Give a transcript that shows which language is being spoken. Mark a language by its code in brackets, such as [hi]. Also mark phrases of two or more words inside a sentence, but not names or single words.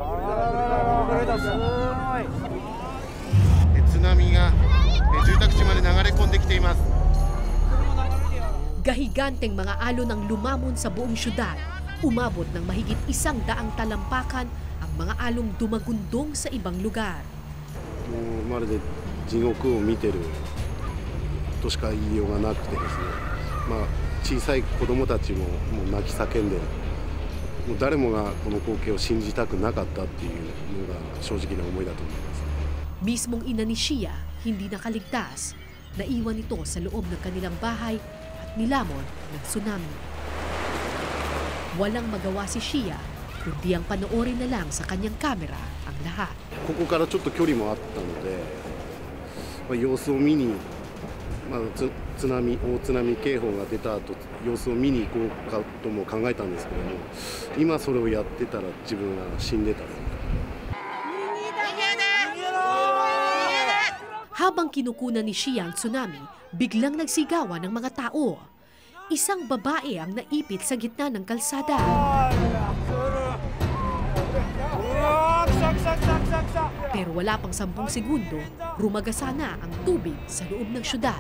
[tl] Gahiganteng mga alon ang lumamon sa buong syudad. Umabot ng mahigit 100 talampakan ang mga along dumagundong sa ibang lugar. [ja] まるで地獄を見てるとしか言いようがなくてですね。小さい子供たちももう泣き叫んで、もう誰もがこの光景を信じたくなかったっていうのが正直な思いだと思います。 [tl] Mismong ina ni Shia hindi nakaligtas. Naiwan ito sa loob ng kanilang bahay at nilamon ng tsunami. Walang magawa si Shia kundi ang panoorin na lang sa kanyang kamera ang lahat. [ja] ここからちょっと距離もあったので、様子を見に、大津波警報が出た後、様子を見に行こうかとも考えたんですけども、今それをやってたら自分が死んでた。 [tl] Habang kinukunan ni Shia ang tsunami, biglang nagsigawan ng mga tao. Isang babae ang naipit sa gitna ng kalsada. Pero wala pang 10 segundo, rumagasa na ang tubig sa loob ng syudad.